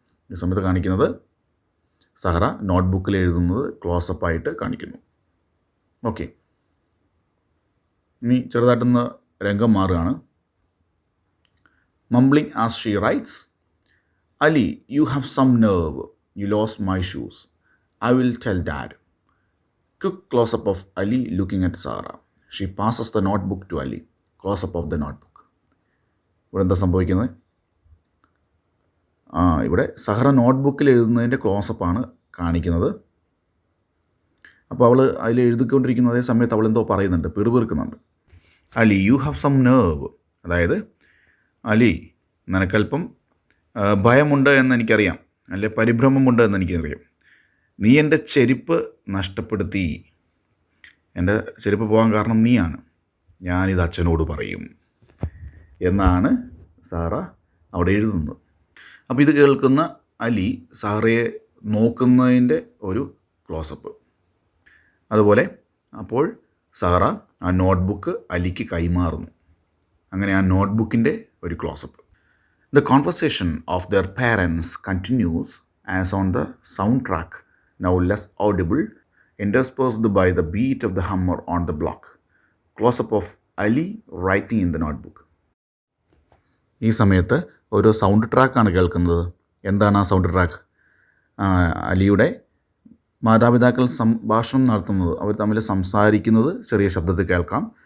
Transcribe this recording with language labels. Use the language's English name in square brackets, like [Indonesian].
[Malayalam] ഈ സമയത്ത് കാണിക്കുന്നത് സഹറ നോട്ട്ബുക്കിൽ എഴുതുന്നത് ക്ലോസപ്പായിട്ട് കാണിക്കുന്നു. ഓക്കെ, ഇനി ചെറുതായിട്ടൊന്ന് രംഗം മാറുകയാണ്. [English] Mumbling as she writes, Ali you have some nerve. You lost my shoes. I will tell Dad. Quick close-up of Ali looking at Sarah. She passes the notebook to Ali. Close-up of the notebook. [Malayalam] ഇവിടെ എന്താ സംഭവിക്കുന്നത്? ഇവിടെ സഹറ നോട്ട്ബുക്കിൽ എഴുതുന്നതിൻ്റെ ക്ലോസപ്പാണ് കാണിക്കുന്നത്. അപ്പോൾ അവൾ അതിൽ എഴുതിക്കൊണ്ടിരിക്കുന്ന അതേ സമയത്ത് അവൾ എന്തോ പറയുന്നുണ്ട്, പിറുപിറുക്കുന്നുണ്ട്. [English] Ali you have some nerve. [Malayalam] അതായത് അലി, നിനക്കല്പം ഭയമുണ്ട് എന്നെനിക്കറിയാം, അല്ലെ പരിഭ്രമമുണ്ട് എന്നെനിക്കറിയാം. നീ എൻ്റെ ചെരുപ്പ് നഷ്ടപ്പെടുത്തി. എൻ്റെ ചെരുപ്പ് പോകാൻ കാരണം നീയാണ്. ഞാനിത് അച്ഛനോട് പറയും എന്നാണ് സാറ അവിടെ എഴുതുന്നത്. അപ്പോൾ ഇത് കേൾക്കുന്ന അലി സാറയെ നോക്കുന്നതിൻ്റെ ഒരു ക്ലോസപ്പ്. അതുപോലെ അപ്പോൾ സാറ ആ നോട്ട്ബുക്ക് അലിക്ക് കൈമാറുന്നു. അങ്ങനെ ആ നോട്ട്ബുക്കിൻ്റെ ഒരു close-up. [English] The conversation of their parents continues as on the soundtrack, now less audible, interspersed by the beat of the hammer on the block. Close-up of Ali writing in the notebook. [Malayalam] ഈ സമയത്ത് ഒരു sound ട്രാക്കാണ് കേൾക്കുന്നത്. എന്താണ് ആ sound track? അലിയുടെ മാതാപിതാക്കൾ സംഭാഷണം നടത്തുന്നത്, അവർ തമ്മിൽ സംസാരിക്കുന്നത് ചെറിയ ശബ്ദത്തിൽ കേൾക്കാം.